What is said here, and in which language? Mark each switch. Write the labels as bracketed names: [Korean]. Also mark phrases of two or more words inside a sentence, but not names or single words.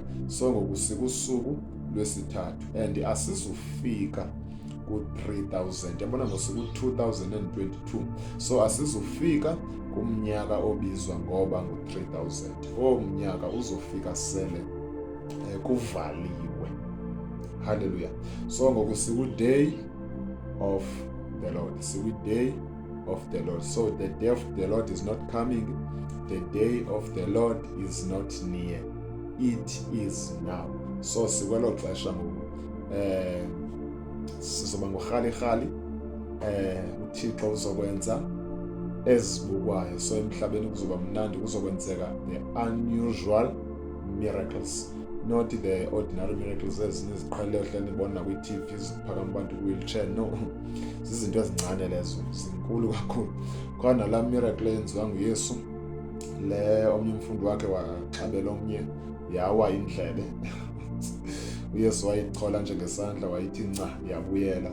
[Xhosa] So ngoku sikusuku lwesithathu and asizufika ku-3000, yabona ngosuku 2022. So asizufika kumnyaka obizwa ngoba ngu-3000. Omnyaka uzofika sele kuvaliwe. Hallelujah. So ngoku siku- [English] day of the Lord, [Xhosa] siku- [English] day of the Lord. So the day of the Lord is not coming, the day of the Lord is not near, it is now. [Xhosa] So sikwelo xesha ngoku sizoba ngohali uThixo uzokwenza ezibukwayo. So emhlabeni kuzoba mnandi, kuzokwenzeka [English] the unusual miracles, not the ordinary miracles [Xhosa] ezinye iziqhelele ohleli nibona kwi-TV ziphakama abantu kwi-wheelchair. No, zizinto ezincane lezo, zinkulu kakhulu. Khona la miracle eyenziwa nguYesu, le omnye umfundi wakhe waxabela omnye yawa indlebe uYesu wayichola njengesandla wayithi nca yabuyela.